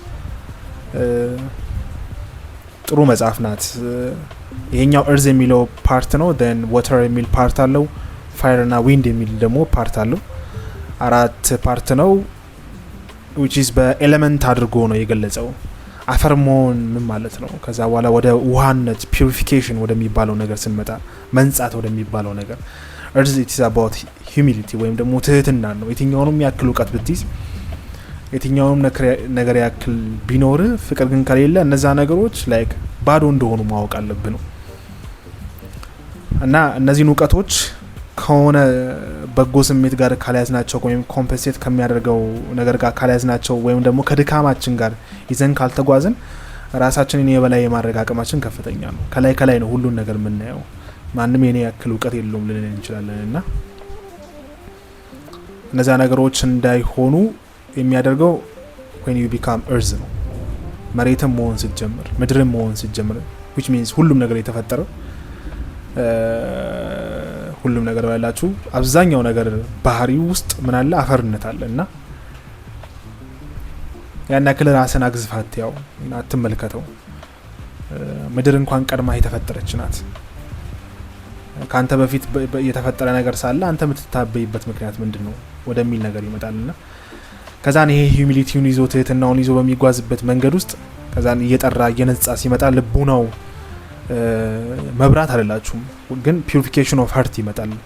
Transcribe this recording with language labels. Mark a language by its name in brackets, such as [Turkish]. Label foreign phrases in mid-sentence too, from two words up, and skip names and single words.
[Amharic] ጥሩ መጽሐፍ ናት። ይሄኛው እርዝ የሚለው ፓርት ነው። [English] then water [Amharic] የሚል ፓርት አለው። fire እና wind የሚል ደግሞ ፓርት አለው። 4 ፓርት ነው። [English] which is [Amharic] በኤሌመንት አድርጎ ነው የገለጸው። አፈር መሆን ምን ማለት ነው? ከዛ በኋላ ወደ ውሃነት ፒዩሪፊኬሽን ወደሚባለው ነገር ስንመጣ መንጻት ወደሚባለው ነገር [English] earth it is about humility [Amharic] ወይም ደግሞ ትህትና ነው። የትኛውንም ያክል እውቀት ብትይዝ የትኛውንም ነገር ያክል ቢኖር ፍቅር ግን ከሌለ እነዛ ነገሮች ላይክ ባዶ እንደሆኑ ማወቅ አለብህ ነው። እና እነዚህን እውቀቶች ከሆነ በጎ ስሜት ጋር ካልያዝናቸው ወይም ኮምፐንሴት ከሚያደርገው ነገር ጋር ካልያዝናቸው ወይም ደግሞ ከድካማችን ጋር ይዘን ካልተጓዝን ራሳችንን የበላይ የማድረግ አቅማችን ከፍተኛ ነው። ከላይ ነው ሁሉን ነገር የምናየው። ማንም የኔ ያክል እውቀት የለውም ልንል እንችላለን። እና እነዛ ነገሮች እንዳይሆኑ የሚያደርገው [English] when you become earth [Amharic] ነው። መሬትም መሆን ስትጀምር፣ ምድርም መሆን ስትጀምር [English] which means [Amharic] ሁሉም ነገር የተፈጠረው ሁሉም ነገር ባላችሁ አብዛኛው ነገር ባህሪ ውስጥ ምን አለ? አፈርነት አለ። እና ያን ያክል ራስን አግዝፋት ያው አትመልከተው። ምድር እንኳን ቀድማ የተፈጠረች ናት። ካንተ በፊት የተፈጠረ ነገር ሳለ አንተ የምትታበይበት ምክንያት ምንድነው ወደሚል ነገር ይመጣልና ከዛን ይሄ ሂዩሚሊቲውን ይዞ ትህትናውን ይዞ በሚጓዝበት መንገድ ውስጥ ከዛን እየጠራ እየነጻ ሲመጣ ልቡ ነው መብራት አይደላችሁም ግን [English] purification of heart [Amharic] ይመጣል።